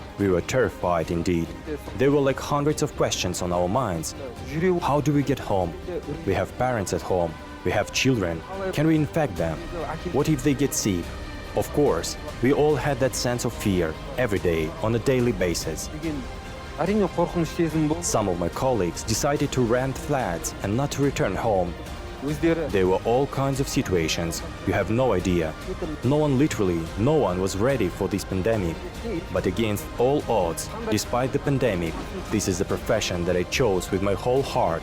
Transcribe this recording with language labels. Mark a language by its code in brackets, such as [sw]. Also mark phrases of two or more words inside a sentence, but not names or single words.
[en] We were terrified indeed. There were like hundreds of questions on our minds. How do we get home? We have parents at home. We have children. Can we infect them? What if they get sick? Of course, we all had that sense of fear every day on a daily basis. [kk] әрине қорқыныш сезім болды. [en] Some of my colleagues decided to rent flats and not to return home. [kk] Өздері [en] There were all kinds of situations. You have no idea. No one was ready for this pandemic. But against all odds, despite the pandemic, this is the profession that I chose with my whole heart.